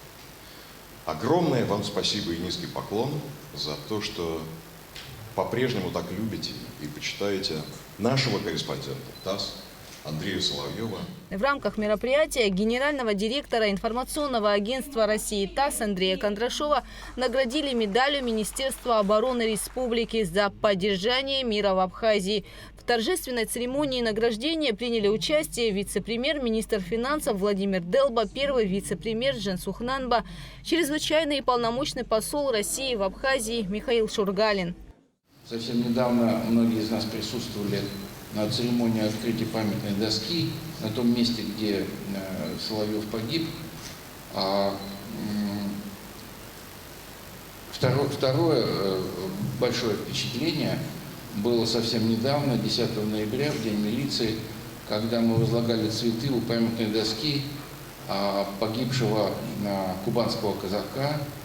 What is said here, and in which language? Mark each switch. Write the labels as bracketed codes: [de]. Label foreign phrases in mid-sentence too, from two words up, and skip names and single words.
[ru] Огромное вам спасибо и низкий поклон за то, что по-прежнему так любите и почитаете нашего корреспондента ТАСС Андрея Соловьева. В рамках мероприятия генерального директора информационного агентства России ТАСС Андрея Кондрашова наградили медалью Министерства обороны Республики за поддержание мира в Абхазии. В торжественной церемонии награждения приняли участие вице-премьер, министр финансов Владимир Делба, первый вице-премьер Женсух Нанба, чрезвычайный и полномочный посол России в Абхазии Михаил Шургалин. Совсем недавно многие из нас присутствовали на церемонии открытия памятной доски на том месте, где Соловьев погиб. Второе большое впечатление было совсем недавно, 10 ноября, в День милиции, когда мы возлагали цветы у памятной доски погибшего кубанского казака,